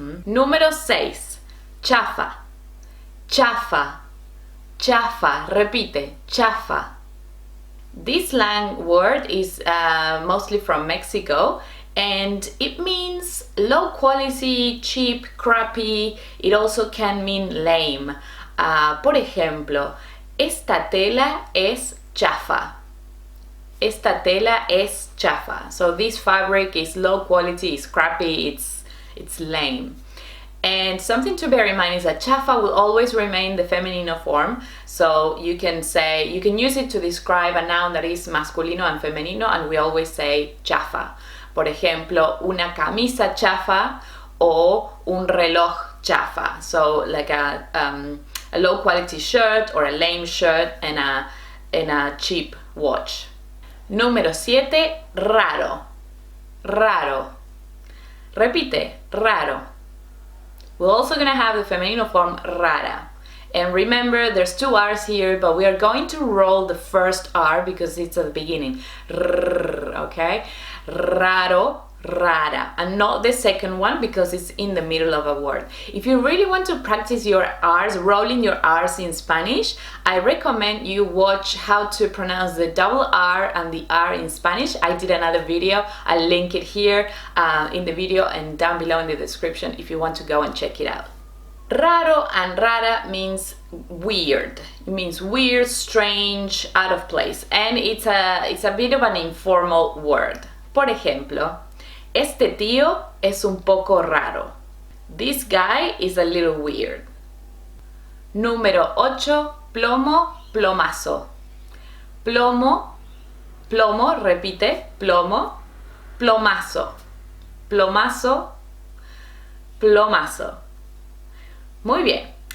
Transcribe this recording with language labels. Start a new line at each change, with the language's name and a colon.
Spanish: Número 6. Chafa. Chafa. Chafa. Repite. Chafa.
English: This slang word is mostly from Mexico, and it means low quality, cheap, crappy. It also can mean lame.
Spanish: Por ejemplo, esta tela es chafa. Esta tela es chafa.
English: So this fabric is low quality, it's crappy, it's lame. And something to bear in mind is that chafa will always remain the feminine form. So you can use it to describe a noun that is masculino and femenino, and we always say chafa.
Spanish: Por ejemplo, una camisa chafa o un reloj chafa.
English: So like a low quality shirt or a lame shirt and a cheap watch.
Spanish: Número 7, raro. Raro. Repite, raro.
English: We're also going to have the femenino form rara. And remember, there's 2 R's here, but we are going to roll the first R because it's at the beginning. Okay? Raro, rara. And not the second one because it's in the middle of a word. If you really want to practice your R's, rolling your R's in Spanish, I recommend you watch how to pronounce the double R and the R in Spanish. I did another video. I'll link it here in the video and down below in the description if you want to go and check it out. Raro and rara means weird. It means weird, strange, out of place. And it's a bit of an informal word.
Spanish: Por ejemplo, este tío es un poco raro.
English: This guy is a little weird.
Spanish: Número 8, plomo, plomazo. Plomo, plomo, repite, plomo, plomazo. Plomazo, plomazo. Muy bien.